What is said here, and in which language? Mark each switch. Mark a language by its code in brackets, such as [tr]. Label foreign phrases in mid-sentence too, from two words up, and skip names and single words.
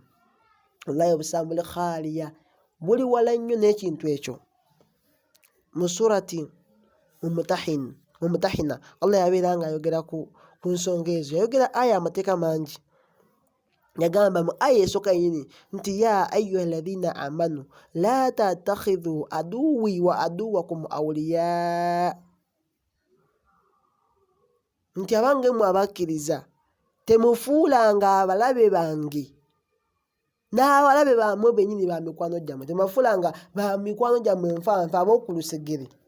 [lg] Wallahi obusiraamu buli khaliya, buli wala nnyo n'ekintu ekyo. Mu surati Mumutahina Allah yabeera ng'ayogera ku nsonga ezo. Yayogera aya amateeka mangi. Yagamba mu aya esooka yennyini nti [ar] يا أيها الذين آمنوا لا تتخذوا عدوي وعدوكم أولياء, [lg] nti abange mmwe abakkiriza temufuulanga abalabe bange n'abalabe bammwe bennyini ba mikwano gyammwe, temubafuulanga ba mikwano gyammwe nfanfe ab'oku lusegere.